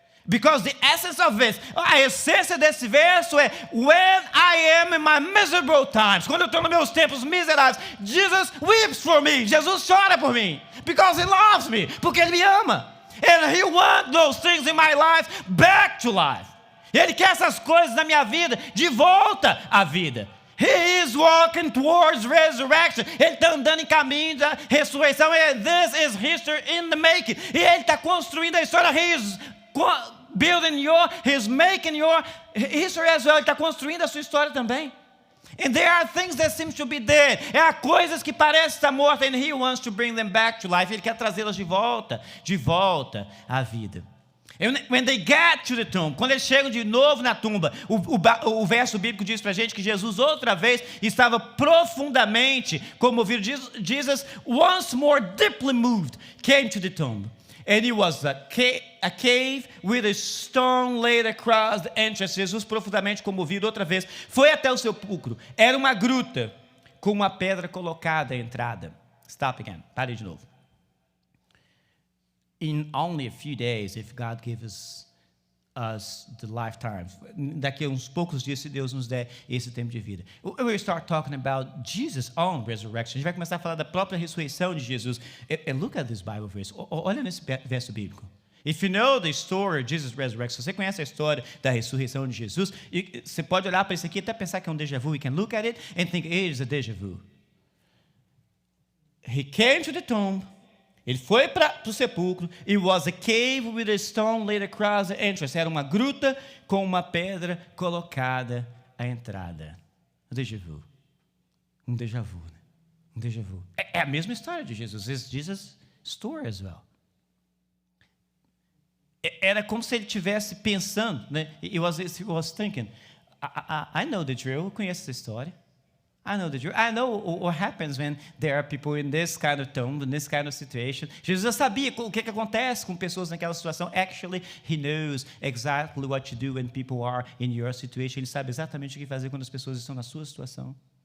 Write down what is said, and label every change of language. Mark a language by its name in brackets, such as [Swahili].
[English] Because the essence of it, [Portuguese] a essência desse verso é [English] when I am in my miserable times, [Portuguese] quando eu estou nos meus tempos miseráveis, [English] Jesus weeps for me, [Portuguese] Jesus chora por mim, [English] because he loves me, [Portuguese] porque ele me ama, [English] and he wants those things in my life back to life. [Portuguese] Ele quer essas coisas na minha vida de volta à vida. [English] He is walking towards resurrection. [Portuguese] Ele está andando em caminho da ressurreição. [English] And this is history in the making. [Portuguese] E ele está construindo a história. [English] He is building he's making your history as well. [Portuguese] Ele está construindo a sua história também. [English] And there are things that seem to be dead. [Portuguese] Há coisas que parecem estar mortas, [English] and he wants to bring them back to life. [Portuguese] Ele quer trazê-las de volta à vida. [English] And when they get to the tomb, [Portuguese] quando eles chegam de novo na tumba, o verso bíblico diz para a gente que Jesus outra vez estava profundamente comovido. [English] Jesus once more deeply moved came to the tomb. And it was a cave with a stone laid across the entrance. [Portuguese] Jesus, profundamente comovido, outra vez, foi até o sepulcro. Era uma gruta com uma pedra colocada à entrada. [English] Stop again. [Portuguese] Pare de novo. [English] In only a few days, if God gives us the lifetime, [Portuguese] daqui a uns poucos dias, se Deus nos der esse tempo de vida, [English] we'll start talking about Jesus' own resurrection. [Portuguese] A gente vai começar a falar da própria ressurreição de Jesus. [English] And look at this Bible verse. [Portuguese] Olha nesse verso bíblico. [English] If you know the story of Jesus' resurrection, [Portuguese] se você conhece a história da ressurreição de Jesus, você pode olhar para isso aqui e até pensar que é um déjà vu. [English] You can look at it and think it is a déjà vu. He came to the tomb. [Portuguese] Ele foi para o sepulcro. [English] It was a cave with a stone laid across the entrance. [Portuguese] Era uma gruta com uma pedra colocada à entrada. Um déjà vu. Um déjà vu. Um déjà vu. É a mesma história de Jesus. [English] It's Jesus' story as well. [Portuguese] Era como se ele estivesse pensando, né? [English] He was thinking, I know the drill. [Portuguese] Eu conheço essa história. [English] I know the drill. I know what happens when there are people in this kind of tomb, in this kind of situation. [Portuguese] Jesus já sabia o que acontece com pessoas naquela situação. [English] Actually, he knows exactly what to do when people are in your situation. [Portuguese] Ele sabe exatamente o que fazer quando as pessoas estão na sua situação.